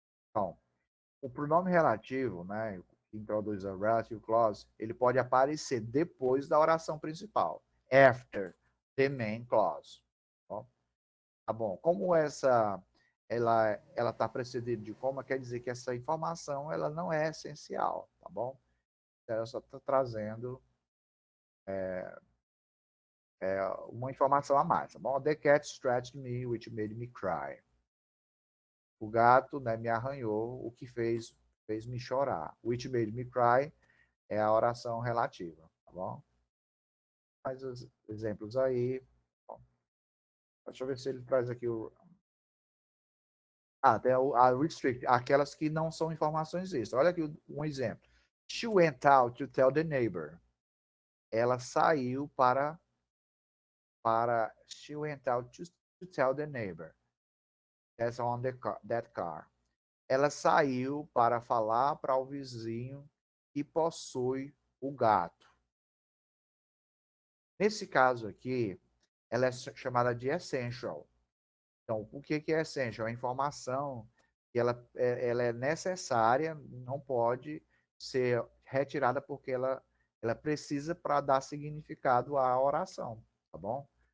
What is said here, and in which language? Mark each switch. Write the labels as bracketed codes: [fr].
[pt] Então, o pronome relativo, né, que introduz a relative clause, ele pode aparecer depois da oração principal, [en] after the main clause. [pt] Tá bom? Como ela está precedida de coma, quer dizer que essa informação ela não é essencial, tá bom? Ela só está trazendo uma informação a mais, tá bom? [en] The cat scratched me, which made me cry. [pt] O gato, né, me arranhou, o que fez me chorar. [en] Which made me cry [pt] é a oração relativa, tá bom? Mais os exemplos aí. Bom, deixa eu ver se ele traz aqui o. Tem a restrict, aquelas que não são informações extras. Olha aqui um exemplo. [en] She went out to tell the neighbor. [pt] Ela saiu para [en] she went out to tell the neighbor. That's on that car. [pt] Ela saiu para falar para o vizinho que possui o gato. Nesse caso aqui, ela é chamada de essential. Então, o que é essential? A informação que ela é necessária, não pode ser retirada porque ela precisa para dar significado à oração, tá bom?